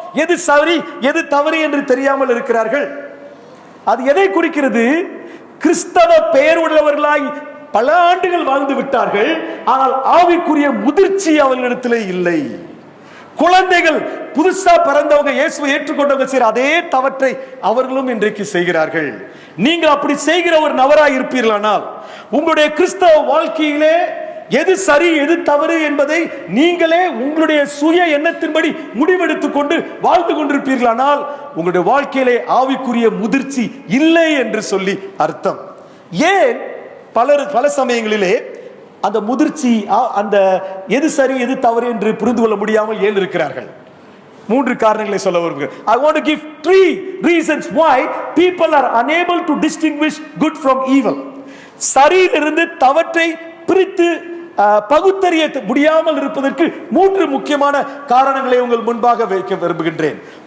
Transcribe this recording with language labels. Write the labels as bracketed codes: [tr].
[ta] எது சரி எது தவறு என்று தெரியாமல் இருக்கிறார்கள். அது எதை குறிக்கிறது? கிறிஸ்தவ பெயர் உள்ளவர்களாய் பல ஆண்டுகள் வாழ்ந்து விட்டார்கள், ஆனால் ஆவிக்குரிய முதிர்ச்சி அவர்களிடத்திலே இல்லை. குழந்தைகள் புதுசா பிறந்தவங்க இயேசுவை ஏற்றுக்கொண்டவங்க செய்கிற அதே தவற்றை அவர்களும் இன்றைக்கு செய்கிறார்கள். நீங்க அப்படி செய்கிற ஒரு நபராய் இருப்பீர்களானால், உங்களுடைய கிறிஸ்தவ வாழ்க்கையிலே எது சரி எது தவறு என்பதை நீங்களே உங்களுடைய சுய எண்ணத்தின்படி முடிவெடுத்துக் கொண்டு வாழ்ந்து கொண்டிருப்பீர்களானால், உங்களுடைய வாழ்க்கையிலே ஆவிக்குரிய முதிர்ச்சி இல்லை என்று சொல்லி அர்த்தம். ஏன் பல சமயங்களிலே அந்த முதிர்ச்சி, அந்த எது சரி எது தவறு என்று புரிந்து கொள்ள முடியாமல் ஏன் இருக்கிறார்கள்? 3 காரணங்களை சொல்ல விரும்புகிறேன். [en] I want to give 3 reasons why people are unable to distinguish good from evil. [ta] சரியிலிருந்து தவற்றை பிரித்து பகுத்தறிய முடியாமல் இருப்பதற்கு 3 முக்கியமான காரணங்களை உங்கள் முன்பாக வைக்க விரும்புகின்றேன்.